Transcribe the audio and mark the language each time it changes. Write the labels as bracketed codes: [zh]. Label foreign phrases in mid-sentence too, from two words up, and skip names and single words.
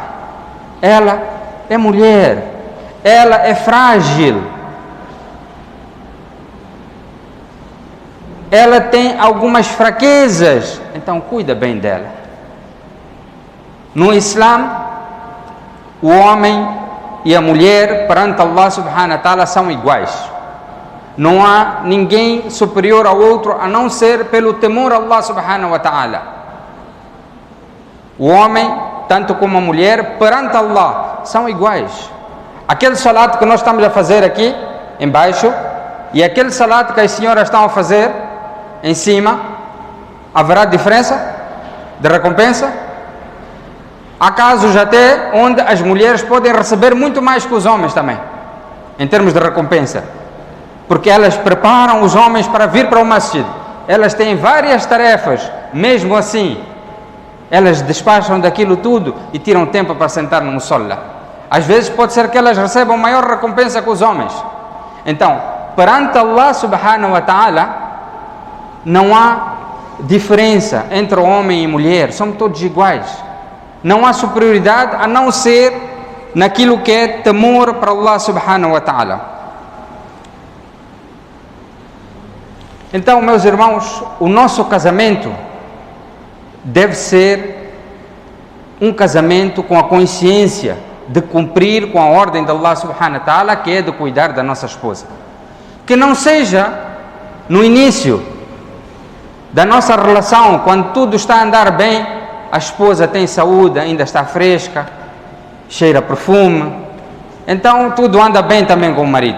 [pt] Ela é mulher. Ela é frágil. Ela tem algumas fraquezas. Então cuida bem dela. No Islã, o homem e a mulher perante Allah [ar] سبحانه وتعالى [pt] são iguais. Não há ninguém superior ao outro a não ser pelo temor a Allah [ar] سبحانه وتعالى. [pt] O homem, tanto como a mulher, perante Allah, são iguais. Aquele salat que nós estamos a fazer aqui, embaixo, e aquele salat que as senhoras estão a fazer, em cima, haverá diferença de recompensa? Há casos até onde as mulheres podem receber muito mais que os homens também, em termos de recompensa. Porque elas preparam os homens para vir para o masjid. Elas têm várias tarefas, mesmo assim, elas despacham daquilo tudo e tiram tempo para sentar no musalla. Às vezes pode ser que elas recebam maior recompensa que os homens. Então, perante Allah [ar] سبحانه وتعالى, [pt] não há diferença entre homem e mulher, somos todos iguais. Não há superioridade a não ser naquilo que é temor para Allah [ar] سبحانه وتعالى. [pt] Então, meus irmãos, o nosso casamento deve ser um casamento com a consciência de cumprir com a ordem de Allah [ar] سبحانه وتعالى, [pt] que é de cuidar da nossa esposa. Que não seja no início da nossa relação, quando tudo está a andar bem, a esposa tem saúde, ainda está fresca, cheira perfume, então tudo anda bem também com o marido.